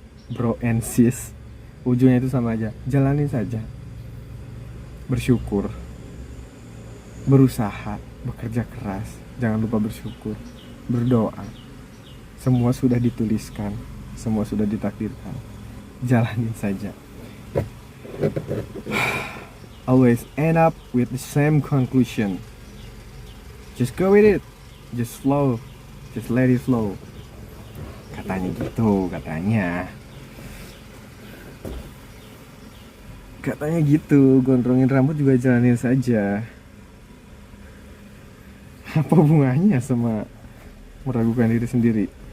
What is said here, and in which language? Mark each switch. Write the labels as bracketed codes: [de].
[en] Bro and sis, [id] ujungnya itu sama aja. Jalanin saja. Bersyukur, berusaha, bekerja keras, jangan lupa bersyukur, berdoa. Semua sudah dituliskan, semua sudah ditakdirkan. Jalanin saja. [en] Always end up with the same conclusion. Just go with it, just flow, just let it flow. [id] Katanya gitu, katanya gitu. Gondrongin rambut juga jalanin saja. Apa hubungannya sama meragukan diri sendiri?